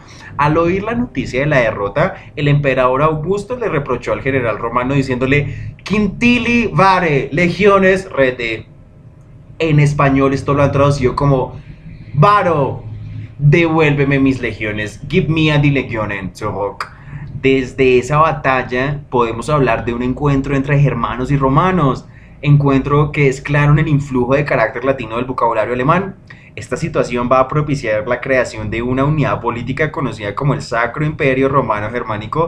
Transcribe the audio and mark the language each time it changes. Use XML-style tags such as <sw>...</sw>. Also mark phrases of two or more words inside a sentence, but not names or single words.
<es>Al oír la noticia de la derrota, el emperador Augusto le reprochó al general romano diciéndole</es> <la>Quintili vare, legiones rete.</la> <es>En español esto lo han traducido como Varo, devuélveme mis legiones,</es> <en>give me a</en> <de>die Legionen zurück.</de> <es>Desde esa batalla podemos hablar de un encuentro entre germanos y romanos, encuentro que es claro en el influjo de carácter latino del vocabulario alemán. Esta situación va a propiciar la creación de una unidad política conocida como el Sacro Imperio Romano Germánico.</es>